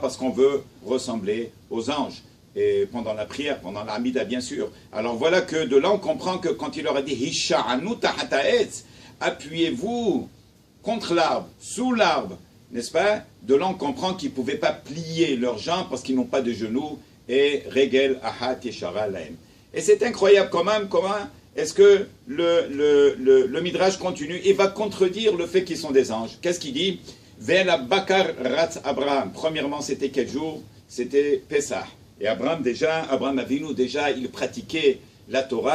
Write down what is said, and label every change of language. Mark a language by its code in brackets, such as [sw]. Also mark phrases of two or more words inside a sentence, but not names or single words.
[fr] Parce qu'on veut ressembler aux anges. Et pendant la prière, pendant l'Amida, bien sûr. Alors voilà que de là, on comprend que quand il leur a dit « [he] הישענו תחת העץ [fr] » appuyez-vous contre l'arbre, sous l'arbre, n'est-ce pas? De là, on comprend qu'ils ne pouvaient pas plier leurs jambes parce qu'ils n'ont pas de genoux. [he] Et « רגל אחת ישרה להם ». [fr] Et c'est incroyable quand même, comment est-ce que le Midrash continue et va contredire le fait qu'ils sont des anges. Qu'est-ce qu'il dit? [he] ואל הבקר רץ אברהם. [fr] Premièrement, c'était quel jour? C'était Pessah. Et Abraham Avinu déjà, il pratiquait la Torah.